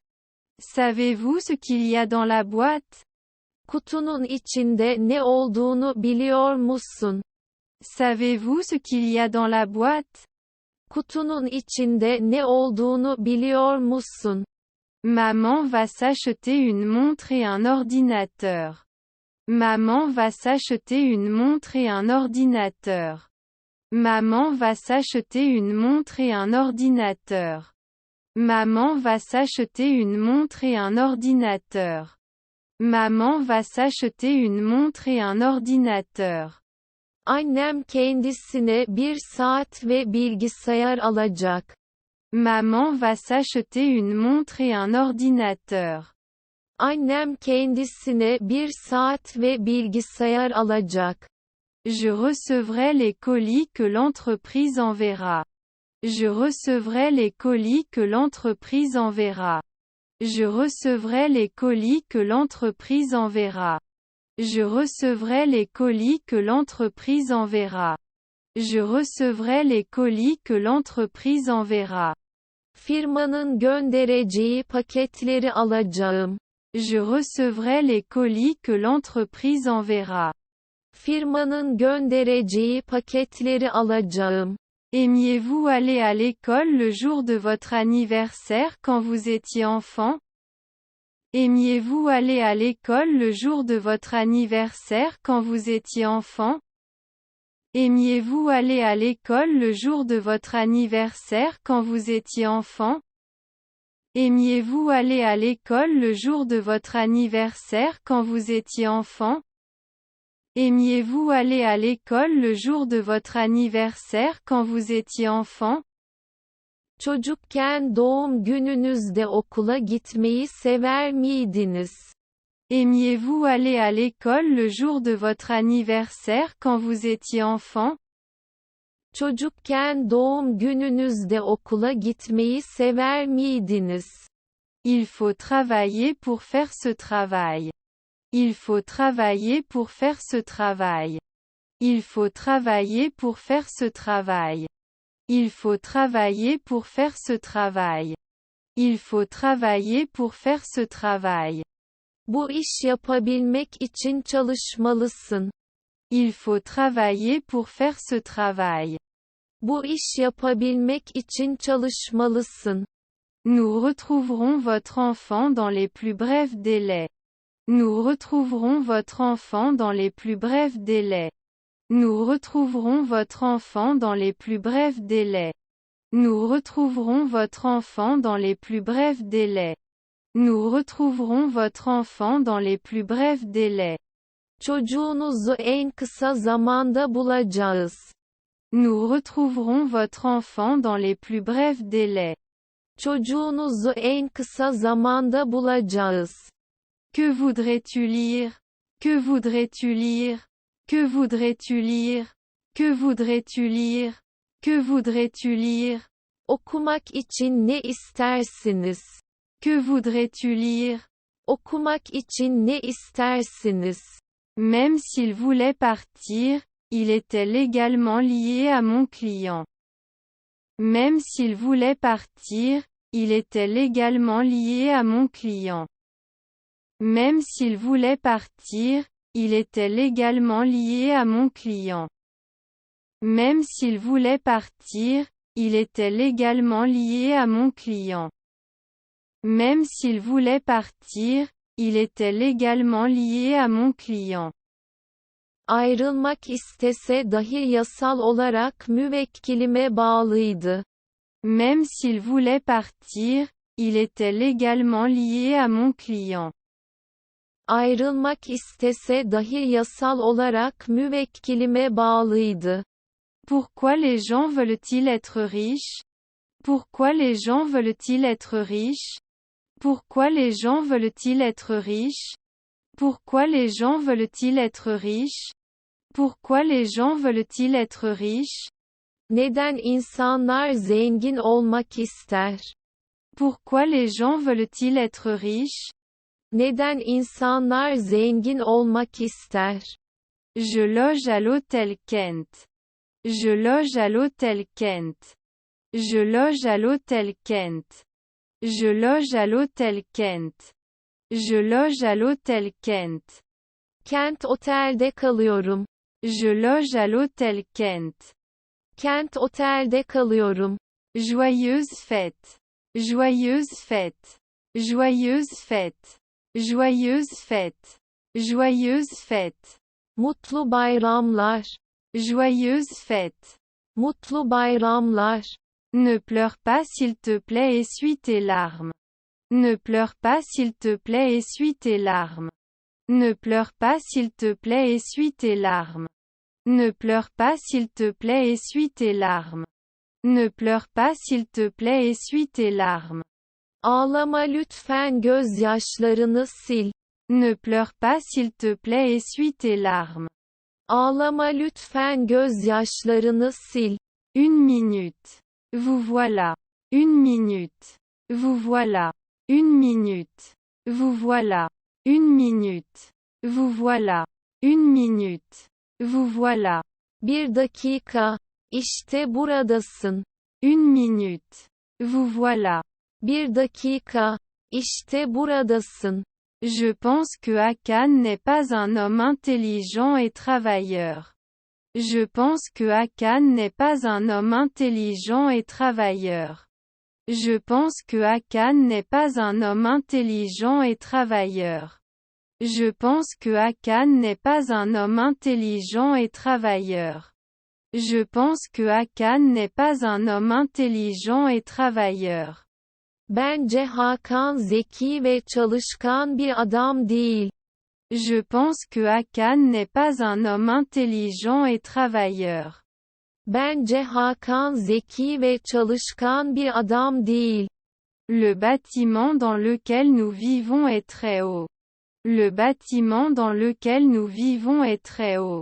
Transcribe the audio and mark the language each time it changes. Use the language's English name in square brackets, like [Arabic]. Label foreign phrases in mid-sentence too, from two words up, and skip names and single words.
[French] Savez-vous ce qu'il y a dans la boîte? [Turkish] Kutunun içinde ne olduğunu biliyor musun? [French] Savez-vous ce qu'il y a dans la boîte? [Turkish] Kutunun içinde ne olduğunu biliyor musun? [French] Maman va s'acheter une montre et un ordinateur. Maman va s'acheter une montre et un ordinateur. Maman va s'acheter une montre et un ordinateur. Maman va s'acheter une montre et un ordinateur. Maman va s'acheter une montre et un ordinateur. [Turkish] Annem kendisine bir saat ve bilgisayar alacak. [French] Maman va s'acheter une montre et un ordinateur. [Turkish] Annem kendisine bir saat ve bilgisayar alacak. [French] Je recevrai les colis que l'entreprise enverra. Je recevrai les colis que l'entreprise enverra. Je recevrai les colis que l'entreprise enverra. Je recevrai les colis que l'entreprise enverra. Je recevrai les colis que l'entreprise enverra. [Turkish] Firmanın göndereceği paketleri alacağım. [French] Je recevrai les colis que l'entreprise enverra. [Turkish] Firmanın göndereceği paketleri alacağım. [French] Aimiez-vous aller à l'école le jour de votre anniversaire quand vous étiez enfant? Aimiez-vous aller à l'école le jour de votre anniversaire quand vous étiez enfant? Aimiez-vous aller à l'école le jour de votre anniversaire quand vous étiez enfant? Aimiez-vous aller à l'école le jour de votre anniversaire quand vous étiez enfant? Aimiez-vous aller à l'école le jour de votre anniversaire quand vous étiez enfant? [Turkish] Çocukken doğum gününüzde okula gitmeyi sever miydiniz? [French] Aimiez-vous aller à l'école le jour de votre anniversaire quand vous étiez enfant? [Turkish] Çocukken doğum gününüzde okula gitmeyi sever miydiniz? [French] Il faut travailler pour faire ce travail. Il faut travailler pour faire ce travail. Il faut travailler pour faire ce travail. Il faut travailler pour faire ce travail. Il faut travailler pour faire ce travail. [Turkish] Bu iş yapabilmek için çalışmalısın. [French] Il faut travailler pour faire ce travail. [Turkish] Bu iş yapabilmek için çalışmalısın. [French] Nous retrouverons votre enfant dans les plus brefs délais. Nous retrouverons votre enfant dans les plus brefs délais. Nous retrouverons votre enfant dans les plus brefs délais. Nous retrouverons votre enfant dans les plus brefs délais. Nous retrouverons votre enfant dans les plus brefs délais. [Turkish] Çocuğunuzu en kısa zamanda bulacağız. [French] Nous retrouverons votre enfant dans les plus brefs délais. [Turkish] Çocuğunuzu en kısa zamanda bulacağız. [French] Que voudrais-tu lire? Que voudrais-tu lire? Que voudrais-tu lire? Que voudrais-tu lire? Que voudrais-tu lire? [Turkish] Okumak için ne istersiniz? [French] Que voudrais-tu lire? [Turkish] Okumak için ne istersiniz? [French] Même s'il voulait partir, il était légalement lié à mon client. Même s'il voulait partir, il était légalement lié à mon client. Même s'il voulait partir, il était légalement lié à mon client. Même s'il voulait partir, il était légalement lié à mon client. Même s'il voulait partir, il était légalement lié à mon client. [Turkish] Ayrılmak istese dahi yasal olarak müvekkilime bağlıydı. [French] Même s'il voulait partir, il était légalement lié à mon client. [Turkish] Ayrılmak istese dahi yasal olarak müvekkilime bağlıydı. [French] Pourquoi les gens veulent-ils être riches? Pourquoi les gens veulent-ils être riches? Pourquoi les gens veulent-ils être riches? Pourquoi les gens veulent-ils être riches? Pourquoi les gens veulent-ils être riches? [Turkish] Neden insanlar zengin olmak ister? [French] Pourquoi les gens veulent-ils être riches? [Turkish] Neden insanlar zengin olmak ister? [French] Je loge à l'hôtel Kent. Je loge à l'hôtel Kent. Je loge à l'hôtel Kent. Je loge à l'hôtel Kent. Je loge à l'hôtel Kent. [Turkish] Kent otelde kalıyorum. [French] Je loge à l'hôtel Kent. [Turkish] Kent otelde kalıyorum. [French] Joyeuse fête. Joyeuse fête. Joyeuse fête. Joyeuse fête. Joyeuse fête. [Turkish] Mutlu bayramlar. [French] Joyeuse fête. [Turkish] Mutlu bayramlar. [French] Ne pleure pas s'il te plaît, essuie tes larmes. Ne pleure pas s'il te plaît, essuie tes larmes. Ne pleure pas s'il te plaît, essuie tes larmes. Ne pleure pas s'il te plaît, essuie tes larmes. Ne pleure pas s'il te plaît, essuie tes larmes. [Turkish] Ağlama lütfen, gözyaşlarını sil. [French] Ne pleure pas s'il te plaît, essuie tes larmes. [Turkish] Ağlama lütfen, gözyaşlarını sil. [French] Une minute. Vous voilà. Une minute. Vous voilà. Une minute. Vous voilà. Une minute. Vous voilà. Une minute. Vous voilà. [Turkish] Bir dakika. İşte buradasın. [French] Une minute. Vous voilà. [Turkish] Bir dakika. İşte buradasın. [French] Je pense que Hakan n'est pas un homme intelligent et travailleur. Je pense que Hakan n'est pas un homme intelligent et travailleur. Je pense que Hakan n'est pas un homme intelligent et travailleur. Je pense que Hakan n'est pas un homme intelligent et travailleur. Je pense que Hakan n'est pas un homme intelligent et travailleur. [Turkish] Bence Hakan zeki ve çalışkan bir adam değil. [French] Je pense que Hakan n'est pas un homme intelligent et travailleur. [Turkish] Bence Hakan zeki ve çalışkan bir adam değil. [French] Le bâtiment dans lequel nous vivons est très haut. Le bâtiment dans lequel nous vivons est très haut.